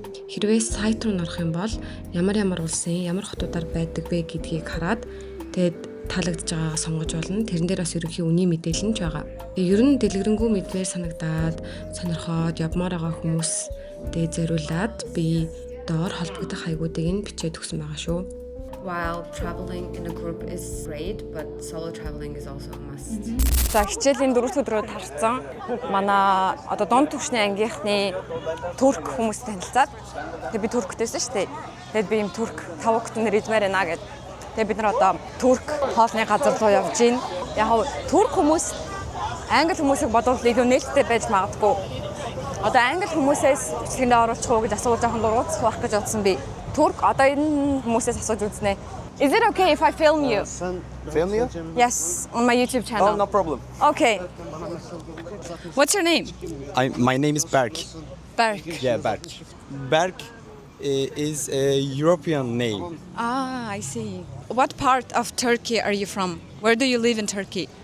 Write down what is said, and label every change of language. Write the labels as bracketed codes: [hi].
[mn] Хэрвээ сайт руу орох юм бол ямар улсын ямар хотуудаар байдаг вэ гэдгийг хараад тэгээд таалагдж байгаагаа сонгож болно. Тэрэн дээр бас ерөнхий үнийн мэдээлэл нь ч байгаа. Тэгээ ер нь дэлгэрэнгүй мэдвэр санагдаад сонирхоод явмаар байгаа хүмүүс дээд зориулаад би доор холбогдох хаягуудыг нь бичээд өгсөн байгаа шүү. [en] While traveling in a group is great, but solo traveling is also a must. [mn] За хичээлийн 4 өдрөө тарцсан. Манай одоо дунд түвшний ангийнхны турк хүмүүстэй танилцаад тэгээ би турктэйсэн шүү дээ. Тэгээд би юм турк тавукт нэр идмээр байна гэд. Тэгээ бид нар одоо турк хоолны газар руу явж гин. Яг турк хүмүүс англи хүмүүсийг бодвол илүү нээлттэй байж магадгүй. Одоо англи хүмүүсээс бичлэгэндээ оруулах уу гэж асууж жоохон дургуутсах байх гэж бодсон би. Турк одоо энэ хүмүүсээс асууж үзнэ. [en] Is it okay if I film you? Film you? Yes, on my YouTube channel. Oh, no problem. Okay. What's your name? My name is Berk. Berk. Yeah, Berk. Berk is a European name. Ah, I see. What part of Turkey are you from? Where do you live in Turkey?